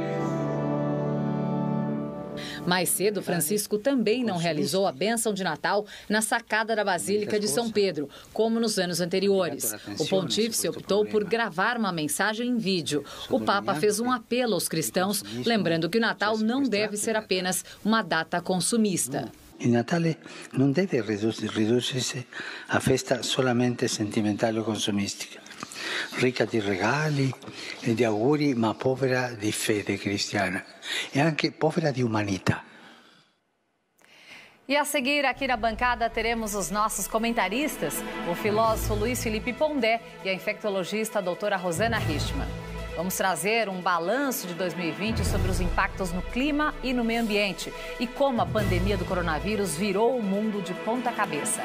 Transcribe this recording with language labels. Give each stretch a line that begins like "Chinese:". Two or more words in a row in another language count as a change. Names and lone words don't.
Portuguese: Mais cedo, Francisco também não realizou a bênção de Natal na sacada da Basílica de São Pedro, como nos anos anteriores. O pontífice optou por gravar uma mensagem em vídeo. O Papa fez um apelo aos cristãos, lembrando que o Natal não deve ser apenas uma data consumista.
Italian: Il Natale non deve ridursi a festa solamente sentimentale o consumistica, ricca di regali e di auguri, ma povera di fede cristiana e anche povera di umanità.
Portuguese: E a seguir, aqui na bancada, teremos os nossos comentaristas, o filósofo Luiz Felipe Pondé e a infectologista a doutora Rosana Richtmann. Vamos trazer um balanço de 2020 sobre os impactos no clima e no meio ambiente e como a pandemia do coronavírus virou o mundo de ponta cabeça.